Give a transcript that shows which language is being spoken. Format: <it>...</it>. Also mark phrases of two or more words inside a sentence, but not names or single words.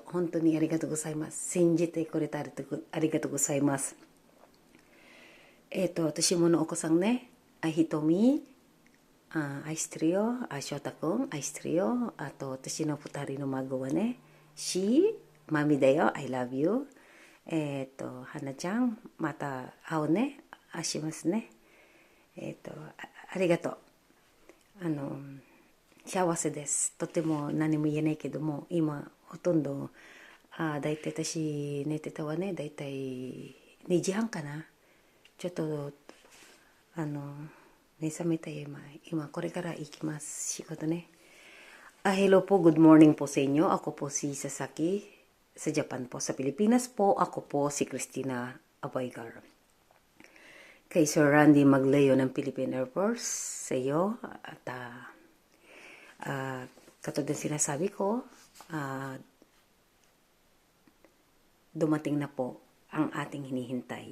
<ja>本当にありがとうございます。信じてくれてありがとうございます。私ものお子さんね、ひとみ、愛してるよ。翔太くん、愛してるよ。あと、私の二人の孫はね、マミだよ。</ja> <en>I love you。</en> <ja>花ちゃん、また会うね。しますね。ありがとう。幸せです。とても何も言えないけども、今、ほとんど、だいたい私寝てたわね。だいたい2時半かな。ちょっと、目覚めたよ、今、これから行きます。仕事ね。</ja> <tl>Hello po,</tl> <en>good morning</en> <tl>po sa inyo. Ako po si Sasaki sa Japan po. Sa Pilipinas po, ako po si Christina Aboygar. Kay Sir Randy Maglayo ng Philippine Air Force sa iyo. At katulad ng sinasabi ko, dumating na po ang ating hinihintay.</tl>